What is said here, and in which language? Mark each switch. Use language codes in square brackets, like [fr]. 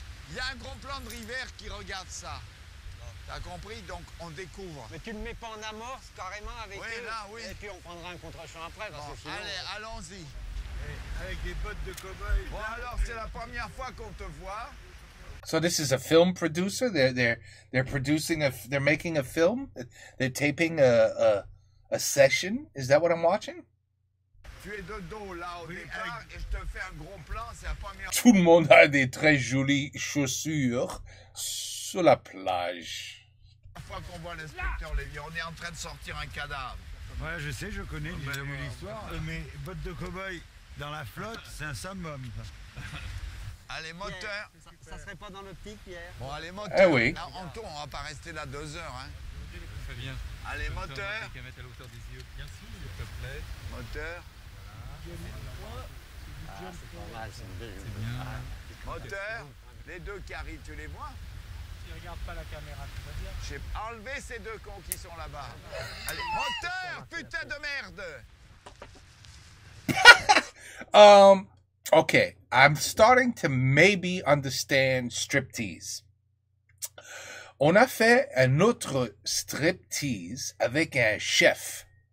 [fr] Il y a un gros plan de rivière qui regarde ça. T'as compris? Donc on découvre. Mais tu le mets pas en amorce carrément avec Oui, eux. là, oui. Et puis on prendra un contre-champ après. Parce Bon, que sinon, allez, allons-y. Avec des bottes de cow-boy. Bon, alors c'est la première fois qu'on te voit. [en] So this is a film producer. They're producing they're making a film. They're taping a session. Is that what I'm watching? [fr] Tu es de dos là au départ et je te fais un gros plan, c'est la première fois. Tout le monde a des très jolies chaussures sur la plage. Qu'on voit l'inspecteur Lévy, on est en train de sortir un cadavre. Ouais, je sais, je connais, j'ai ben vu voilà. l'histoire. Mais bottes de cow-boy dans la flotte, c'est un summum. Allez, moteur. ça serait pas dans l'optique, Pierre. Bon, allez, moteur. Eh oui. Là, on tourne, on va pas rester là 2 heures. Hein. Très bien. Allez, moteur. Qu'à mettre à la hauteur des yeux, bien sûr, s'il te plaît. Moteur. C'est pas mal, c'est une belle. Bien. Moteur. Les deux qui arrivent, tu les vois? Tu regardes pas la caméra, tout va bien. J'ai enlevé ces deux cons qui sont là-bas. Allez, moteur, putain de merde. [en] Okay, I'm starting to maybe understand striptease. [fr] On a fait un autre striptease avec un chef.